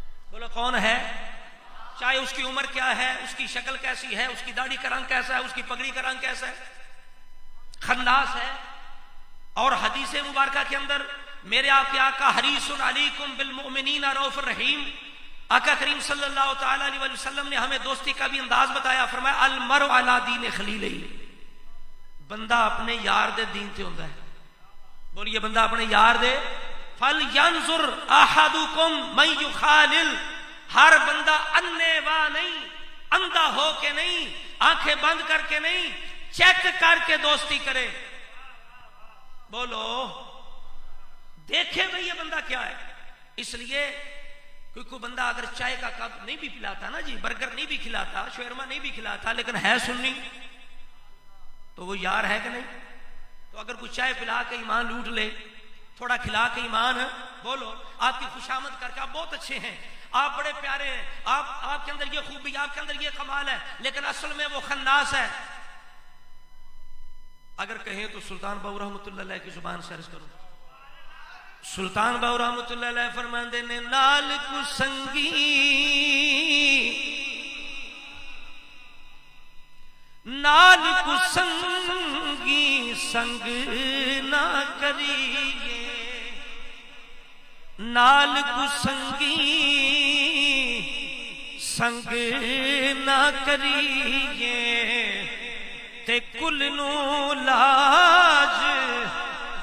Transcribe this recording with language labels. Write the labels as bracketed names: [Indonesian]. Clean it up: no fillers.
[Urdu] بولو کون ہے؟ چاہے اس کی عمر کیا ہے، اس کی شکل کیسی ہے، اس کی داڑھی کا رنگ کیسا ہے، اس کی پگڑی کا رنگ کیسا ہے، خناس ہے. اور حدیث مبارکہ کے اندر میرے آپ کے آقا [Arabic] حریص علیکم بالمؤمنین رؤوف الرحیم، [Urdu] آقا کریم صلی اللہ تعالی علیہ وسلم نے ہمیں دوستی کا بھی انداز بتایا. [Arabic] فرمایا المرء علی دین خلیلہ. [Punjabi] بندہ اپنے یار دے دین تے ہوندا ہے. بولیے بندہ اپنے یار دے. [Arabic] فَلْيَنْظُرْ أَحَدُكُمْ مَنْ يُخَالِلْ. [Urdu] ہر بندہ انے وا نہیں، اندھا ہو کے نہیں، آنکھیں بند کر کے نہیں، چیک کر کے دوستی کرے. بولو دیکھے بھئی یہ بندہ کیا ہے. اس لیے کوئی بندہ اگر چائے کا کپ نہیں بھی پلاتا نا جی، برگر نہیں بھی کھلاتا، شورما نہیں بھی کھلاتا، لیکن ہے سنی تو وہ یار ہے کہ نہیں؟ تو اگر کوئی چائے پلا کے ایمان لوٹ لے، تھوڑا کھلا کے ایمان، بولو آپ کی خوشامد کر کے آپ بہت اچھے ہیں، آپ بڑے پیارے ہیں، آپ کے اندر یہ خوبی، آپ کے اندر یہ کمال ہے، لیکن اصل میں وہ خناس ہے. اگر کہیں تو سلطان باؤ رحمۃ اللہ علیہ کی زبان سے عرض کروں. [Punjabi] سلطان باؤ رحمۃ اللہ علیہ فرماندے نے نال کو سنگی نال کو سنگی سنگ نہ کریے، نال کو سنگی سنگ نہ کریے، تے کل نو لاج